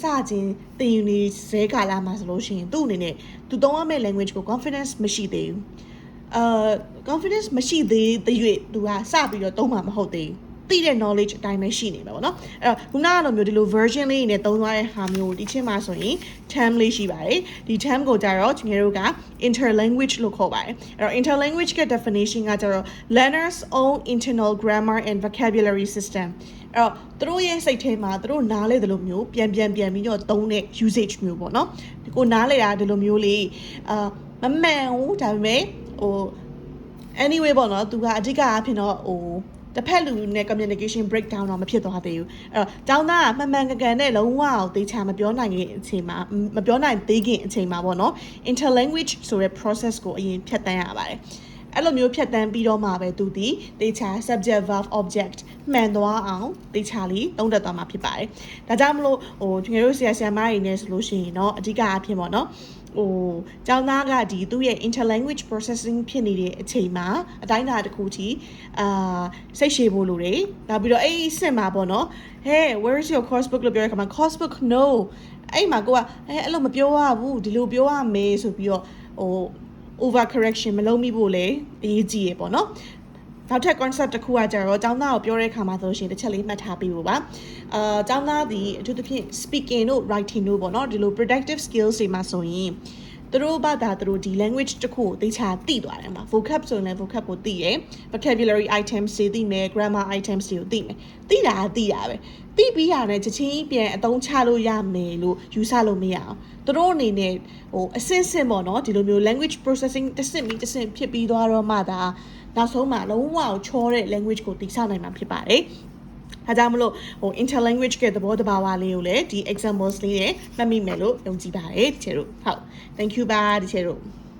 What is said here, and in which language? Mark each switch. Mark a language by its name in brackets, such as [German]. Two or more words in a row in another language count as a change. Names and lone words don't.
[Burmese] ချင်းသင်ယူနေဇဲကာလမှာဆိုလို့ရှိရင်သူ့အနေနဲ့သူသုံးရမယ့် language ကို confidence မရှိသေးဘူးconfidence မရှိသေးတဲ့၍သူကစ ပြီးတော့သုံးမှာမဟုတ်သေးဘူးသိတဲ့ knowledge အတိုင်းပဲရှိနေမှာပေါ့နော်အဲ့တော့ခုနကလိုမျိုးဒီလို version လေးနဲ့သုံး သွားတဲ့ဟာမျိုးဒီချင်းမှာဆိုရင် term လေးရှိပါတယ်ဒီ term ကိုကြတော့ကျွန်တော်တို့က interlanguage လို့ခေါ်ပါတယ်အဲ့တော့ interlanguage က definition ကကြတော့ [English] learners own internal grammar and vocabulary system [Burmese] အဲ့တော့သူတို့ရဲ့စိတ်ထဲမှာသူတို့နားလဲတယ်လို့မျိုးပြန်ပြီးတော့သုံးတဲ့ usage မျိုးပေါ့နော်ဒီကိုနားလဲတာဒီလိုမျိုးလေးမမှန်ဘူးဒါပေမဲ့anyway ပေါ့နော်သူကအဓိကအဖြစ်တော့ တစ်ဖက်လူနဲ့ [English] communication breakdown [Burmese] တော့မဖြစ်သွားသေးဘူးအဲ့တော့ကျောင်းသားကမှန်မှန်ကန်ကန်နဲ့လုံးဝအောင်သေချာမပြောနိုင်ခင်အချိန်မှာမပြောနိုင်သေးခင်အချိန်မှာပေါ့နော် interlanguage ဆိုတဲ့ process ကိုအရင်ဖြတ်တန်းရပါတယ်အဲ့လိုမျိုးဖြတ်တန်းပြီးတော့မှပဲသူဒီတေချာ [English] subject verb object [Burmese] မှန်သွားအောင်တေချာလေးသုံးသပ်သွားမှာဖြစ်ပါတယ်ဒါ ကြောင့်မလို့ကျွန်တော်တို့ဆရာမတွေနဲ့ဆိုလို့ရှိရင်တော့အဓိကအဖြစ်ပေါ့နော်ကျောင်းသားကဒီသူ့ရဲ့ [English] interlanguage processing [Burmese] ဖြစ်နေတဲ့အချိန်မှာအတိုင်းအတာတစ်ခုထိစိတ်ရှည်ဖို့လိုတယ်နောက်ပြီးတော့အဲ့ဒီစစ်မှာပေါ့နော် [English] hey where is your course book [Burmese] လို့ပြောရခါမှာ [English] course book no [Burmese] အဲ့မှာကိုကအဲ့လိုမပြောရဘူးဒီလိုပြောရမယ်ဆိုပြီးတော့ [English] over correction [Burmese] မလုပ်မိဖို့လေအရေးကြီးရပေါ့နော်နောက်ထပ် concept တစ်ခုကကြတော့ကျောင်းသားကိုပြောတဲ့အခါမှာဆို ရှင်တစ်ချက်လေးမှတ်ထားပေးဖို့ပါကျောင်းသားဒီအထူးသဖြင့် speaking တို့ writing တို့ပေါ့နော်ဒီလို [English] productive skills [Burmese] တွေမှာဆိုရင်သူတို့ဘာသာသူတို့ဒီ language တစ်ခုကိုသိချာသိသွားတယ်မှာ vocab ဆိုရင်လည်း vocab ကိုသိရယ် [English] vocabulary items [Burmese] တွေသိမယ် [English] grammar items [Burmese] တွေကိုသိ မယ်သိတာပဲသိပြီးရတယ်ချက်ချင်းပြန်အသုံးချလို့ရမယ်လို့ယူဆလို့မရအောင်သူတို့အနေနဲ့အဆင့်ဆင့်ပေါ့နော်ဒီလိုမျိုး [English] language processing [Burmese] တစ်ဆင့်ပြီးတစ်ဆင့်ဖြစ်ပြီးသွားတော့မှဒါနောက်ဆုံးမှာလုံးဝချောတဲ့ language ကိုသိဆောင်နိုင်မှာဖြစ်ပါတယ်ဒါကြောင့်မလို့interlanguage ကသဘောတဘာဝလေးကိုလည်းဒီ examples လေးနဲ့မှတ်မိမယ်လို့ယုံကြည်ပါတယ်တချို့တို့ဟုတ် [English] thank you [Burmese] ပါတချို့တို့